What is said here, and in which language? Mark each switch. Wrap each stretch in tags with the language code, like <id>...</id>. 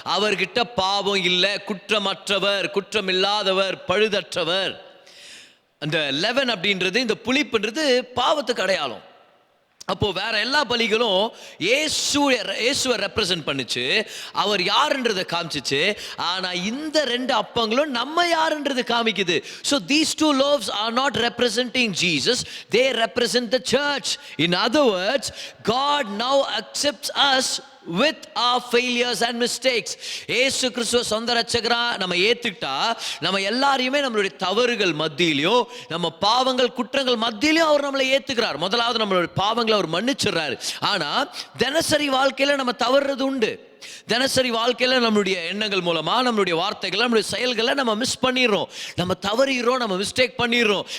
<ta>அவர்கிட்ட பாவம் இல்லை, குற்றமற்றவர், குற்றமில்லாதவர், பழுதற்றவர். அந்த 11 அப்படின்றது, இந்த புளிப்புன்றது பாவத்துக்கு அடையாளம். அப்போ வேற எல்லா பலிகளும் இயேசுவை ரெப்ரசன்ட் பண்ணுச்சு, அவர் யாருன்றதை காமிச்சிச்சு. ஆனா இந்த 2 அப்பங்களும் நம்ம யாருன்றது காமிக்குது.</ta> <en>So these 2 loaves are not representing Jesus, they represent the church. In other words, God now accepts us with our failures and mistakes.</en> <ta>ஏசு கிறிஸ்துவ சொந்த ரட்சகரா நம்ம ஏத்துக்கிட்டா, நம்ம எல்லாரையுமே நம்மளுடைய தவறுகள் மத்தியிலையும், நம்ம பாவங்கள் குற்றங்கள் மத்தியிலையும் அவர் நம்மளை ஏத்துக்கிறார். முதலாவது நம்மளுடைய பாவங்களை அவர் மன்னிச்சிடுறாரு. ஆனா தினசரி வாழ்க்கையில நம்ம தவறுறது உண்டு. தினசரி வாழ்க்கையில நம்மளுடைய எண்ணங்கள் மூலமா, நம்மளுடைய வார்த்தைகள், நம்மளுடைய செயல்களை நம்ம மிஸ் பண்ணிடுறோம், நம்ம தவறிடுறோம், நம்ம மிஸ்டேக் பண்ணிடுறோம்.</ta>